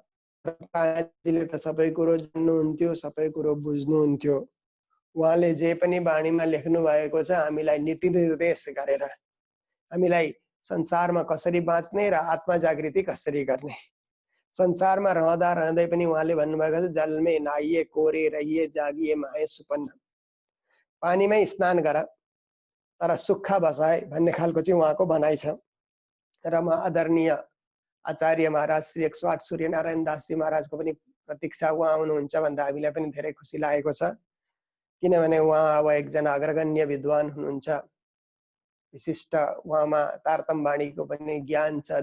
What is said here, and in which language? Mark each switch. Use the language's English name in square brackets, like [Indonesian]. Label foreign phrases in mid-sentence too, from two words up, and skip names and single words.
[Nepali] प्राणनाजीले त सबै कुरो जान्नुहुन्थ्यो, सबै कुरो बुझ्नुहुन्थ्यो। उहाँले जे पनि बाणीमा लेख्नु भएको छ हामीलाई नीति निर्देश गरेर हामीलाई संसारमा कसरी बाँच्ने र आत्मा जागृति कसरी गर्ने। संसारमा रहँदा रहँदै पनि उहाँले भन्नुभएको छ जलमै नाइए कोरे रहिए जागिए माए सुपन्न, पानीमै स्नान गर तर सुक्खा बसाए भन्ने खालको चाहिँ उहाँको भनाइ छ। र म आदरणीय आचार्य महाराज श्री 108 सूर्यनारायण दासजी महाराजको पनि प्रतीक्षा उहाँ आउनुहुन्छ भन्दा हामीलाई पनि धेरै खुसी लागेको छ। किनभने उहाँ अब एकजना अग्रगण्य विद्वान हुनुहुन्छ, विशिष्ट उहाँमा तारतम बाणीको पनि ज्ञान छ।